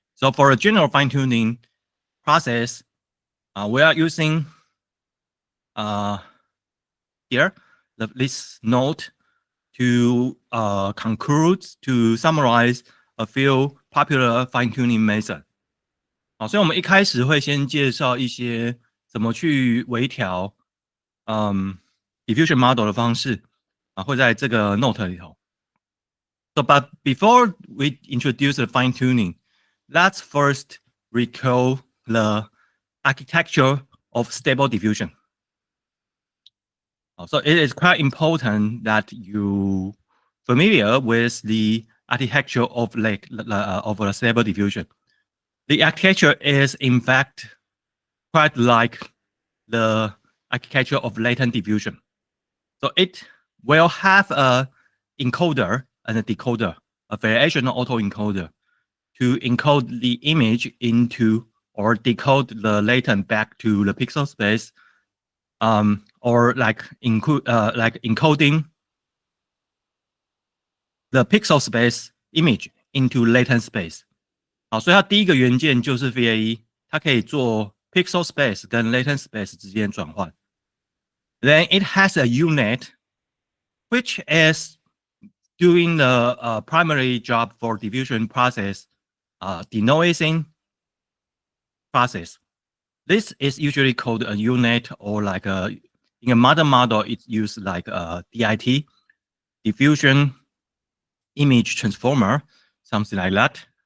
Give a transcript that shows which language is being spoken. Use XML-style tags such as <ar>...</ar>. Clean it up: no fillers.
<en>So for a general fine-tuning process, we are using here this note to conclude, to summarize a few popular fine-tuning methods.</en> <zh>好，所以我们一开始会先介绍一些怎么去微调diffusion model 的方式啊，会在这个 note 里头。</zh> <en>So, but before we introduce the fine-tuning, let's first recall the architecture of stable diffusion. So it is quite important that you familiar with the architecture of a stable diffusion. The architecture is in fact quite like the architecture of latent diffusion. So it will have a encoder and a decoder, a variational autoencoder, to encode the image into or decode the latent back to the pixel space, or like encoding the pixel space image into latent space.</en> <zh>好，所以它第一个元件就是 VAE， 它可以做 pixel space 跟 latent space 之间转换。</zh> <en>Then it has a unit which is doing the primary job for diffusion process, denoising process. This is usually called a unit, or like in a modern model, it's used like a DIT, diffusion image transformer, something like that.</en>